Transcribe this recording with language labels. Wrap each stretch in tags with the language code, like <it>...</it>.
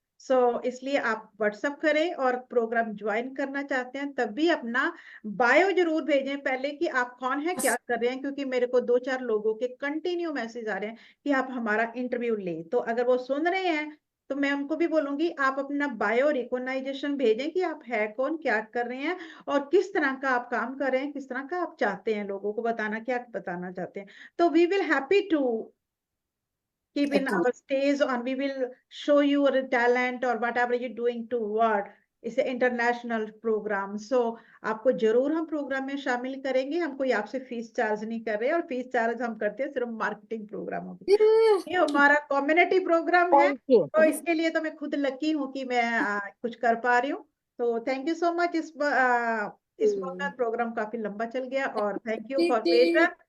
<hi>सो इसलिए आप व्हाट्सएप करें, और प्रोग्राम ज्वाइन करना चाहते हैं तब भी अपना बायो जरूर भेजें पहले कि आप कौन है, क्या कर रहे हैं, क्योंकि मेरे को 2-4 लोगों के कंटिन्यू मैसेज आ रहे हैं कि आप हमारा इंटरव्यू लें। तो अगर वो सुन रहे हैं तो मैं उनको भी बोलूंगी आप अपना बायो रिकॉग्नाइजेशन भेजें कि आप है कौन, क्या कर रहे हैं, और किस तरह का आप काम कर रहे हैं, किस तरह का आप चाहते हैं लोगों को बताना, क्या बताना चाहते हैं। तो</hi> <en>We will happy to keep in Agree. our stage, and we will show you your talent or whatever you're doing toward</en> <hi>इस इंटरनेशनल प्रोग्राम। सो आपको जरूर हम प्रोग्राम में शामिल करेंगे। हम कोई आपसे फीस चार्ज नहीं कर रहे, और फीस चार्ज हम करते हैं सिर्फ मार्केटिंग प्रोग्रामों की।</hi> <en>Yeah.</en> <hi>ये हमारा कम्युनिटी प्रोग्राम है,</hi> <en>Thank you.</en> <hi>तो इसके लिए तो मैं खुद लकी हूँ कि मैं कुछ कर पा रही हूँ। तो</hi> <en>Thank you so much.</en> <hi>इस वक्त प्रोग्राम काफी लंबा चल गया, और</hi> <en>Thank you for patience.</en>